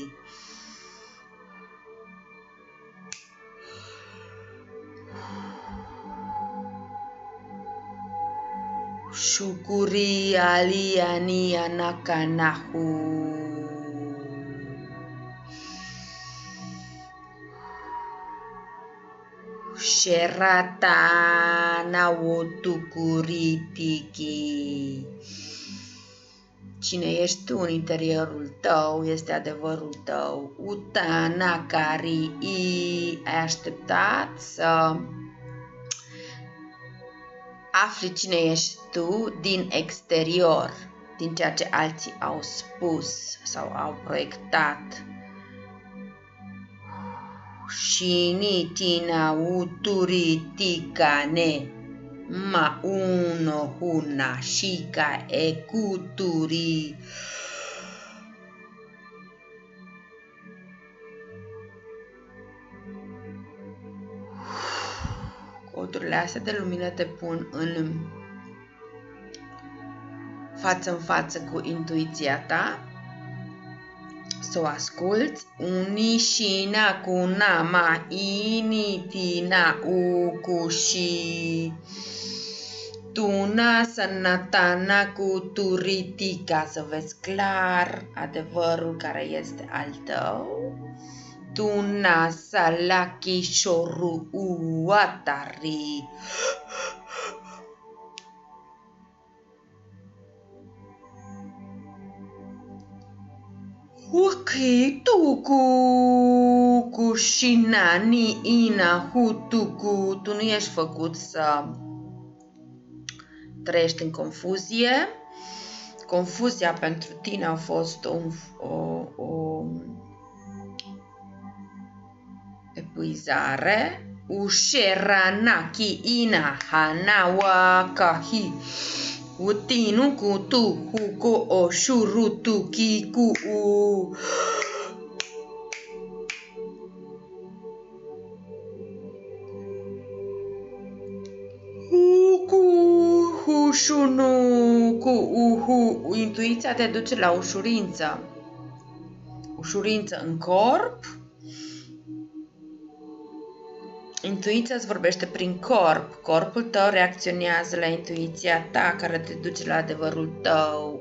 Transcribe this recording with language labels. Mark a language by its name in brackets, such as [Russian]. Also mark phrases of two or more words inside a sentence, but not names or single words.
[Romanian] Shukuri aliani anakanahu. Sherata nawotukuritiki. Cine ești tu în interiorul tău este adevărul tău. Utanakari i. Ai așteptat să afli cine ești tu din exterior, din ceea ce alții au spus sau au proiectat. Shini tina uturitikane ma uno huna shika ekuturi. Codurile astea de lumină te pun în față cu intuiția ta, să o asculți. Unishina kunama initina ukushi. Tuna sanatana kuturitika, să vezi clar adevărul care este al tău. Tuna salaki shoru uatari. Tuku kushinani ina hutuku. Tu nu ești făcut să trăiești în confuzie. Confuzia pentru tine a fost o epuizare. Usheranaki ina hanawakahi. Utinu kutu huko oshurutu kiku. Intuiția te duce la ușurință. Ușurință în corp. Intuiția îți vorbește prin corp. Corpul tău reacționează la intuiția ta care te duce la adevărul tău.